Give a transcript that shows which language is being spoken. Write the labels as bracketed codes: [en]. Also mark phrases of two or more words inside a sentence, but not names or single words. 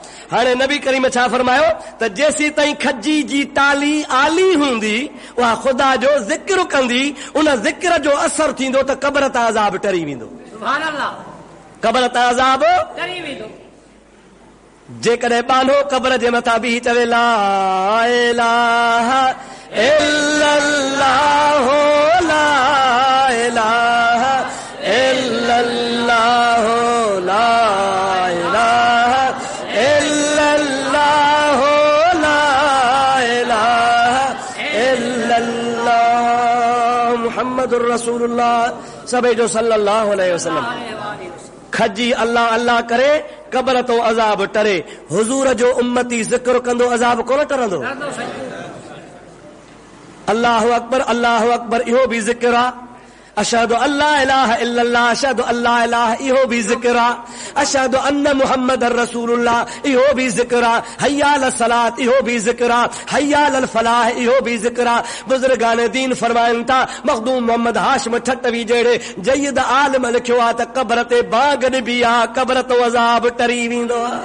[sd] हाणे नबी करीम छा फरमायो त जेसी ताईं खजी जी टाली आली हूंदी, उहा ख़ुदा जो ज़िक्र कंदी, उन ज़िक्र जो असर थींदो त क़ब्र तां अज़ाब टरी वेंदो। [ar] سبحان الله. [sd] क़ब्र तां अज़ाब टरी वेंदो। जेकॾहिं बानो क़ब्र जे मथां बीही चवे [ar] لا إله إلا الله لا إله إلا الله لا إله إلا الله لا إله إلا الله محمد رسول الله [sd] सभई जो [ar] صلى الله عليه وسلم. [sd] खजी [ar] الله الله [sd] करे क़ब्र तो अज़ाब टरे। हुजूर जो उम्मती ज़िक्र कंदो अज़ाब कोन टरंदो। [ar] الله أكبر [sd] इहो भी ज़िक्र आहे। [ar] أشهد أن لا إله إلا الله، أشهد أن لا إله, [sd] इहो भी ज़िक्र आ। [ar] أشهد أن محمدا رسول الله, [sd] इहो भी ज़िक्र आ। [ar] حي على الصلاة, [sd] इहो भी ज़िक्र आ। [ar] حي على الفلاح, [sd] इहो भी ज़िक्र आ। बुज़ुर्गान दीन फरमाइनि था, मखदूम मोहम्मद हाशिम ठटवी जहिड़े जय्यद आलिम लिखियो आहे त क़ब्र ते बाग ॾिबी आहे, क़ब्र तो अज़ाब टरी वेंदो आहे।